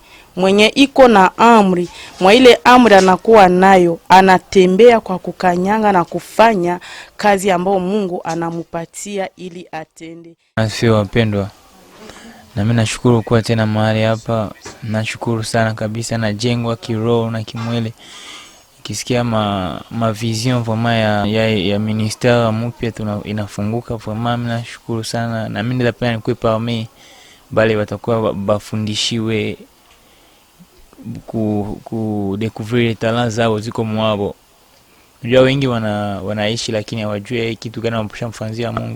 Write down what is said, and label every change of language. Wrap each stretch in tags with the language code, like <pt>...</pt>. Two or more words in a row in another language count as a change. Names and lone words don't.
<sw>Mwenye iko na amri, mwa ile amri anakuwa nayo, anatembea kwa kukanyanga na kufanya kazi ambayo Mungu anamupatia ili atende. Asio wapendwa, na mimi nashukuru kuwa tena mahali hapa. Nashukuru sana kabisa, na jengwa kiroho na kimwili. Kisikia ma vision vraiment ya ministère mpya inafunguka vraiment. Mimi nashukuru sana, na mimi ndapenda nikuwe parmi bale watakuwa bafundishiwe ku</sw> <fr>découvrir talents</fr> <sw>zao ziko mwabo. Unajua wengi wanaishi lakini hawajui kitu gani wanapaswa mfanzia Mungu.</sw>